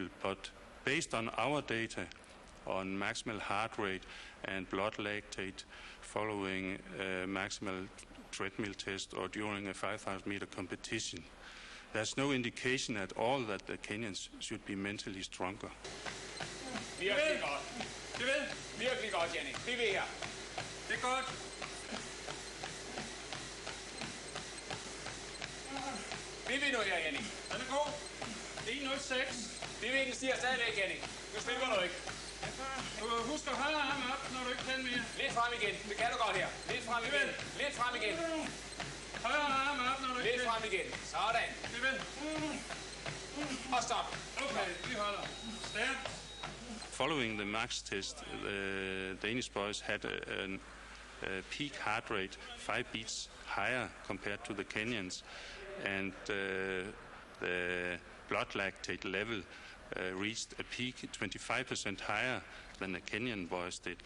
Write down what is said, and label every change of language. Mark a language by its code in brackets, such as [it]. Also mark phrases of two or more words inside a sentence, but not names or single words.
[en] But based on our data on maximal heart rate and blood lactate following a maximal treadmill test or during a 5,000-meter competition, there's no indication at all that the Kenyans should be mentally stronger. [da] Virkelig godt. Det ved? Virkelig godt, Jenny. Bliv ved her. Det er godt. Bliv ved nu her, Jenny. Den er god. Det er 1.06. Bliv ved, den stiger stadigvæk, Jenny. Nu slipper du ikke. Du husk at holde armen op, når du ikke kan mere. Lidt frem igen. Det kan du godt her. Lidt frem igen. Lidt frem igen. Højre armen op, når du ikke kan. Lidt frem igen. Sådan. Bliv ved. Og stop. Okay, vi holder. Stærkt. [en] Following the max test, the Danish boys had a peak heart rate 5 beats higher compared to the Kenyans, and the blood lactate level reached a peak 25% higher than the Kenyan boys did.